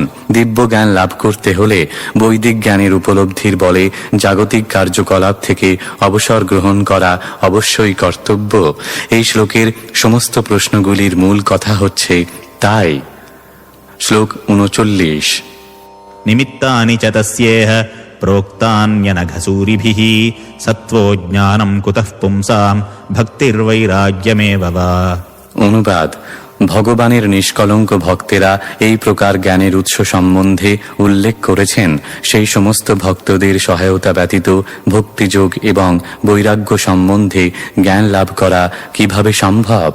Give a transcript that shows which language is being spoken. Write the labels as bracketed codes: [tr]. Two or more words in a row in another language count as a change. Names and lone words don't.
[bn] দিব্য জ্ঞান লাভ করতে হলে বৈদিক জ্ঞানের উপলব্ধির বলে জাগতিক কার্যকলাপ থেকে অবসর গ্রহণ করা অবশ্যই কর্তব্য। এই শ্লোকের সমস্ত প্রশ্নগুলির মূল কথা হচ্ছে তাই। শ্লোক 39। [sa] নিমিত্তানি চ তস্যেহ প্रोक्तान्यनघसूरिभिः सत्त्वो ज्ञानं कुतः पुंसां भक्तिर्वैराग्यमेव वा। [bn] অনুবাদ: ভগবানের নিষ্কলঙ্ক ভক্তেরা এই প্রকার জ্ঞানের উৎস সম্বন্ধে উল্লেখ করেছেন। সেই সমস্ত ভক্তদের সহায়তা ব্যতীত ভক্তিযোগ এবং বৈরাগ্য সম্বন্ধে জ্ঞান লাভ করা কিভাবে সম্ভব।